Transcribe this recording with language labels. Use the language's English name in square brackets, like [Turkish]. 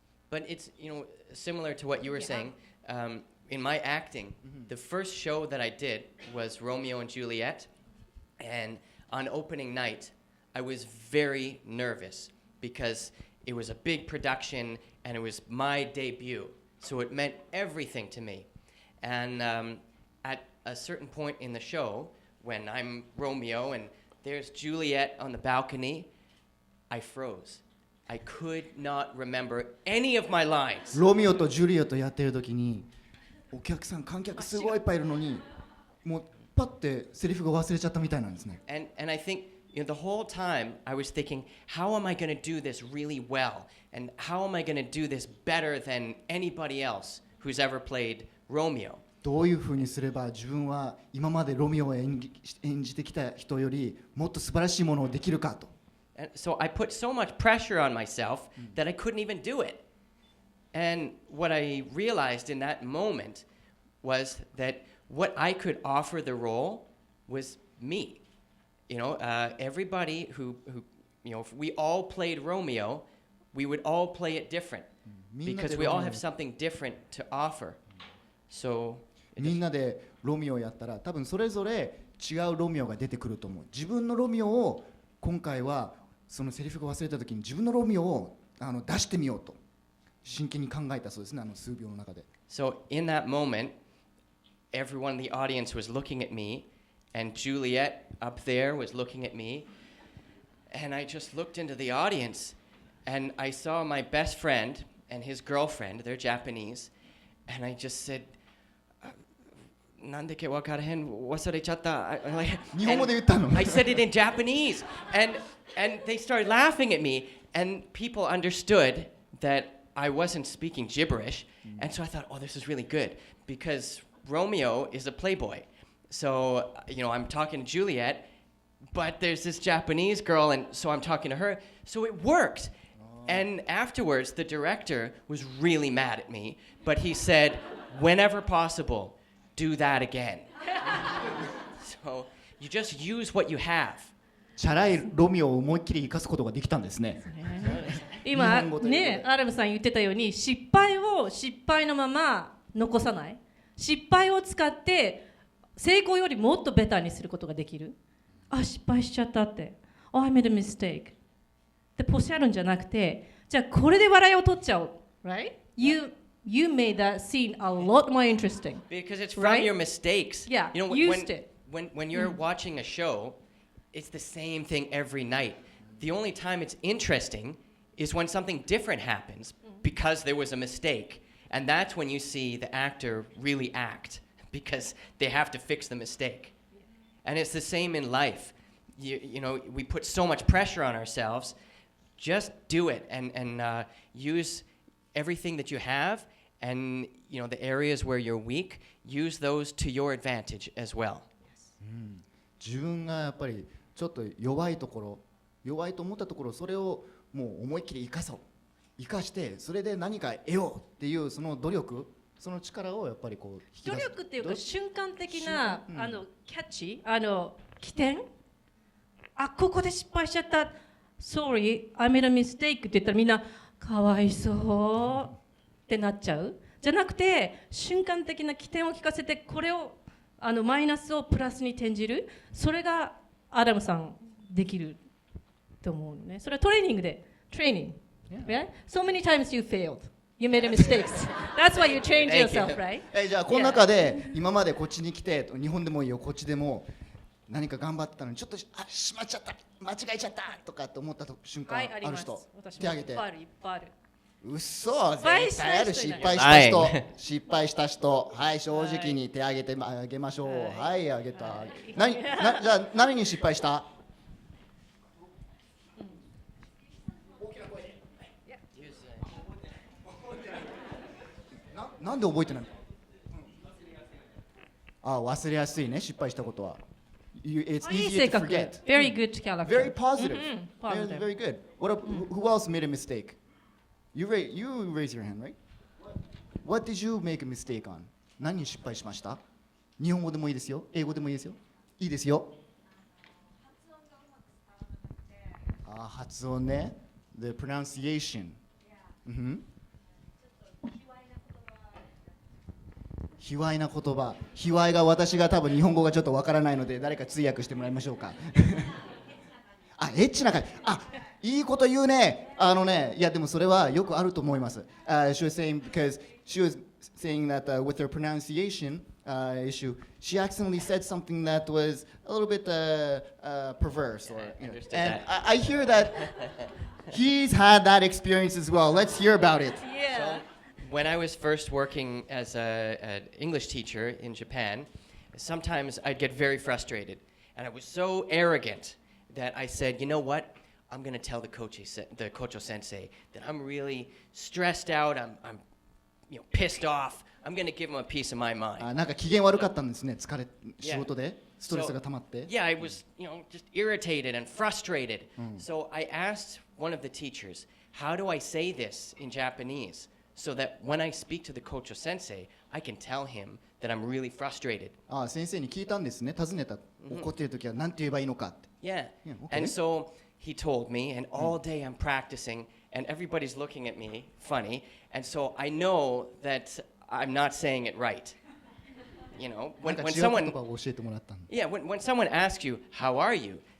[English] But it's similar to what you were saying. In my acting, the first show that I did was Romeo and Juliet, and on opening night, I was very nervous because it was a big production and it was my debut, so it meant everything to me. And at a certain point in the show, when I'm Romeo and there's Juliet on the balcony, I froze. I could not remember any of my lines. [Japanese] ロミオとジュリエットやってる時にお客さん観客すごいいっぱいいるのにもうパッてセリフが忘れちゃったみたいなんですね。 [English] And I think the whole time I was thinking, how am I going to do this really well? And how am I going to do this better than anybody else who's ever played Romeo? [Japanese] どういうふうにすれば自分は今までロミオを演じてきた人よりもっと素晴らしいものをできるかと。 [English] And so I put so much pressure on myself that I couldn't even do it. And what I realized in that moment was that what I could offer the role was me. Everybody who if we all played Romeo, we would all play it different because we all have something different to offer. So [Japanese] みんなでロミオをやったら多分それぞれ違うロミオが出てくると思う。自分のロミオを今回はそのセリフが忘れた時に自分のロミオを出してみようと真剣に考えたそうですね、数秒の中で。 [English] So in that moment, everyone in the audience was looking at me, and Juliet up there was looking at me, and I just looked into the audience, and I saw my best friend and his girlfriend, they're Japanese, and I just said, [Japanese] なんでけわからへん忘れちゃった。日本語で言ったの。 [English] I said it in Japanese, and they started laughing at me, and people understood that I wasn't speaking gibberish, and so I thought, oh, this is really good, because Romeo is a playboy. So, I'm talking to Juliet, but there's this Japanese girl, and so I'm talking to her. So it worked. And afterwards, the director was really mad at me, but he said, whenever possible, do that again. So you just use what you have. [Japanese] チャラいロミオを思いっきり生かすことができたんですね。今ね、アラムさん言ってたように失敗を失敗のまま残さない、失敗を使って成功よりもっとベターにすることができる。あ、失敗しちゃったって、 [English] Oh, I made a mistake [Japanese] でポシャるんじゃなくて、じゃあこれで笑いを取っちゃおう、right? [English] You made that scene a lot more interesting because it's from right? your mistakes. Yeah, used it. When you're watching a show, it's the same thing every night. The only time it's interesting is when something different happens because there was a mistake. And that's when you see the actor really act because they have to fix the mistake. And it's the same in life. We put so much pressure on ourselves. Just do it and use everything that you have, and the areas where you're weak, use those to your advantage as well. [Japanese] 自分がやっぱりちょっと弱いところ、弱いと思ったところ、それをもう思いっきり生かしてそれで何か得ようっていうその努力、その力をやっぱりこう引き出す。努力っていうか瞬間的なキャッチ、起点、ここで失敗しちゃった、 [English] Sorry, I made a mistake [Japanese] って言ったらみんなかわいそうってなっちゃうじゃなくて、瞬間的な起点を聞かせて、これをマイナスをプラスに転じる、それがアダムさんできると思うのね。それはトレーニングで、 [English] training, right? So many times you failed, you made a mistakes. That's why you trained yourself, right? [Japanese] じゃあこの中で今までこっちに来て、日本でもいいよ、こっちでも何か頑張ってたのにちょっとしまっちゃった、間違えちゃったとかって思った瞬間ある人、手挙げて。いっぱいある。嘘、絶対ある。失敗した人、失敗した人、はい、正直に手挙げてあげましょう。はい、あげた。じゃあ何に失敗した？なんで覚えてないの？忘れやすいね、失敗したことは。 [English] It's easy to forget. Very good character. Very positive. Positive. Very good. Who else made a mistake? You raise your hand, right? What did you make a mistake on? [Japanese] 何に失敗しました？日本語でもいいですよ。英語でもいいですよ。いいですよ。発音ね。 [English] The pronunciation. [Japanese] 卑猥な言葉。卑猥が私が多分日本語がちょっとわからないので誰か通訳してもらいましょうか。エッチな感じ。いいこと言うね。いやでもそれはよくあると思います。 [English] She was saying because she was saying that with her pronunciation issue, she accidentally said something that was a little bit perverse. And I hear that he's had that experience as well. Let's hear about it. Yeah. when I was first working as an English teacher in Japan, sometimes I'd get very frustrated. And I was so arrogant that I said, you know what? I'm going to tell the Kocho sensei that I'm really stressed out. I'm pissed off. I'm going to give him a piece of my mind. [Japanese] なんか機嫌悪かったんですね。疲れ仕事でストレスが溜まって。 [English] Yeah, I was, just irritated and frustrated. So I asked one of the teachers, how do I say this in Japanese so that when I speak to the Kocho sensei, I can tell him that I'm really frustrated. [Japanese] 先生に聞いたんですね。尋ねた。怒っているときは何て言えばいいのかって。 [English] Yeah. Okay. And so he told me, and all day I'm practicing, and everybody's looking at me funny, and so I know that I'm not saying it right. When someone, when someone asks you, how are you?